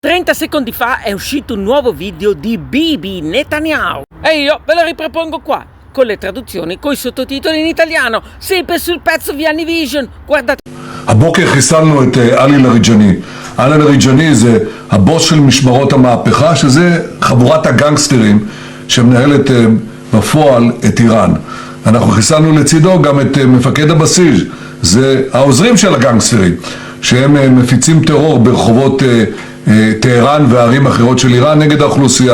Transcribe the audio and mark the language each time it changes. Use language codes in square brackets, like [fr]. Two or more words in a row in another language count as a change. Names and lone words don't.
[it] 30 secondi fa è uscito un nuovo video di Bibi Netanyahu e io ve lo ripropongo qua con le traduzioni, con i sottotitoli in italiano, sempre sul pezzo VN Vision. Guardate. [he] הבוקר חיסלנו את עלי לריג'ני. עלי לריג'ני זה הבוס של משמרות המהפכה, שזה חבורת הגנגסטרים שמנהלת בפועל את איראן. אנחנו חיסלנו לצידו גם את מפקד הבסיס, זה העוזרים של הגנגסטרים, שהם מפיצים טרור ברחובות טהרן וערים אחרות של איראן נגד האוכלוסייה.